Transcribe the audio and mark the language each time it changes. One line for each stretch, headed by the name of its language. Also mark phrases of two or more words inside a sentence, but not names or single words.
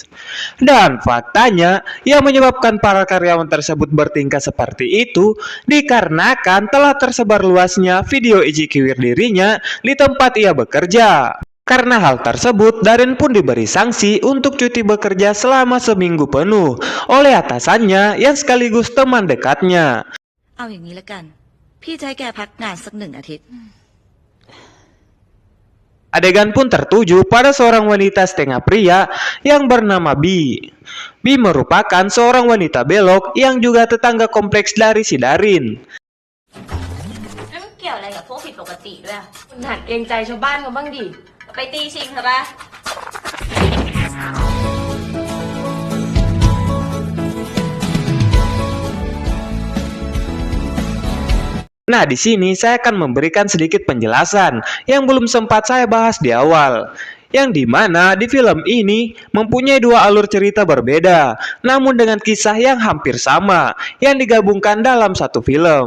Indonesian: Dan faktanya, yang menyebabkan para karyawan tersebut bertingkah seperti itu dikarenakan telah tersebar luasnya video ijik-kiwir dirinya di tempat ia bekerja. Karena hal tersebut, Darin pun diberi sanksi untuk cuti bekerja selama seminggu penuh oleh atasannya yang sekaligus teman dekatnya.
Thai: เอาอย่างนี้ละกัน พี่จะให้แกพักงานสัก1 อาทิตย์
Indonesian: Adegan pun tertuju pada seorang wanita setengah pria yang bernama Bi. Bi merupakan seorang wanita belok yang juga tetangga kompleks dari si Darin.
Thai: แล้วมันเกี่ยวอะไรกับพวกผิดปกติด้วยอะ คุณหัดเกรงใจชาวบ้านเขาบ้างดิ ไปตีชิงเถอะปะ
Indonesian: Nah, di sini saya akan memberikan sedikit penjelasan yang belum sempat saya bahas di awal. Yang dimana di film ini mempunyai dua alur cerita berbeda, namun dengan kisah yang hampir sama, yang digabungkan dalam satu film.